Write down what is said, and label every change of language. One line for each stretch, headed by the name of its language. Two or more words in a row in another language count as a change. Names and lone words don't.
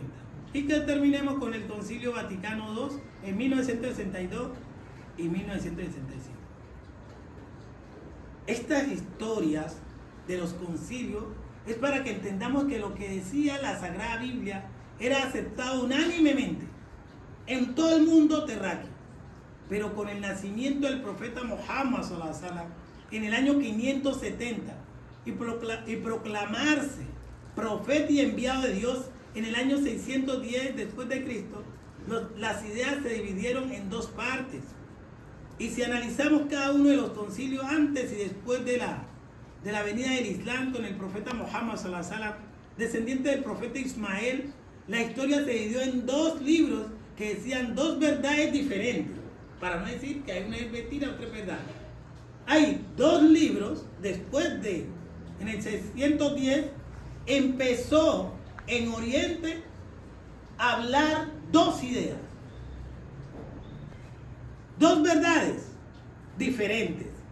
Spanish: Y que terminemos con el concilio Vaticano II en 1962 y 1965. Estas historias de los concilios es para que entendamos que lo que decía la Sagrada Biblia era aceptado unánimemente en todo el mundo terráqueo. Pero con el nacimiento del profeta Muhammad
Arabic: صلى الله عليه وسلم
Spanish: en el año 570 y proclamarse profeta y enviado de Dios en el año 610 después de Cristo, las ideas se dividieron en dos partes. Y si analizamos cada uno de los concilios antes y después de la venida del Islam con el profeta Muhammad
Arabic: صلى الله عليه وسلم,
Spanish: descendiente del profeta Ismael, la historia se dividió en dos libros que decían dos verdades diferentes, para no decir que hay una es mentira, otra es verdad. Hay dos libros, después de, en el 610, empezó en Oriente a hablar dos ideas, dos verdades diferentes.